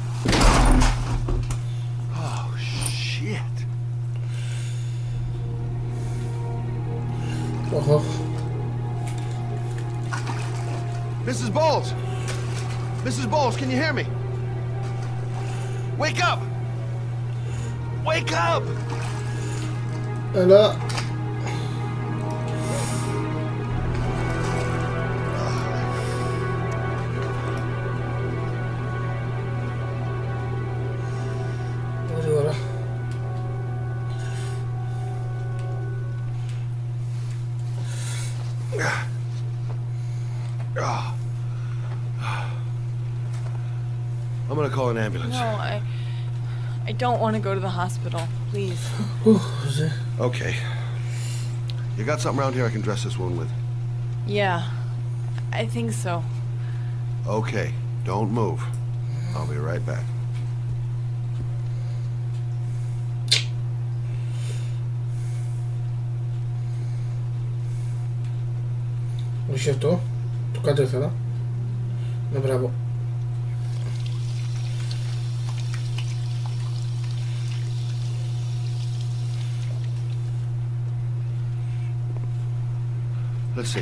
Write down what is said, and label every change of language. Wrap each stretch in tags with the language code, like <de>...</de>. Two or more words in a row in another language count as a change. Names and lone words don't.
<en>Oh, shit. Mrs. Bowles! Mrs. Bowles, can you hear me? Wake up! Wake up!</en> <el>Έλα. Πολύ ωραία.</el> <en>I'm gonna call an ambulance. No, I don't want to go to the hospital, please. Okay. You got something around here I can dress this wound with? Yeah, I think so. Okay, don't move. I'll be right back.</en> <el>Όχι αυτό, το κάτω ήθελα. Ναι, μπράβο.</el> <en>Let's see.</en>